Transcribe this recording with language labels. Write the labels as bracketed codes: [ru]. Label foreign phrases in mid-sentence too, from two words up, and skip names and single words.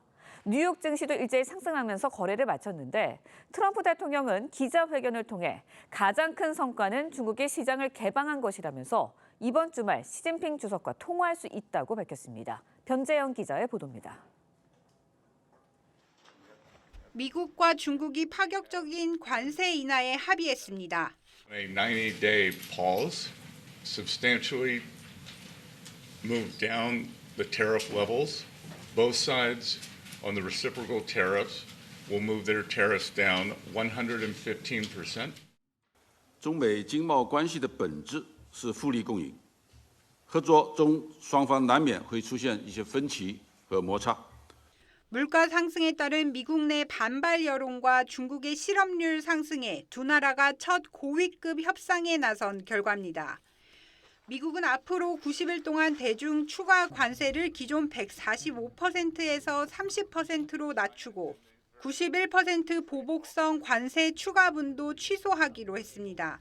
[ko] 뉴욕 증시도 일제히 상승하면서 거래를 마쳤는데 트럼프 대통령은 기자회견을 통해 가장 큰 성과는 중국이 시장을 개방한 것이라면서 이번 주말 시진핑 주석과 통화할 수 있다고 밝혔습니다. 변재영 기자의 보도입니다. 미국과 중국이 파격적인 관세 인하에 합의했습니다. [en] A 90-day pause substantially moved down the tariff levels. Both sides on the reciprocal tariffs will move their tariffs down 115%. [zh] 中美经贸关系的本质是互利共赢，合作中双方难免会出现一些分歧和摩擦。 [ko] 물가 상승에 따른 미국 내 반발 여론과 중국의 실업률 상승에 두 나라가 첫 고위급 협상에 나선 결과입니다. 미국은 앞으로 90일 동안 대중 추가 관세를 기존 145%에서 30%로 낮추고 91% 보복성 관세 추가분도 취소하기로 했습니다.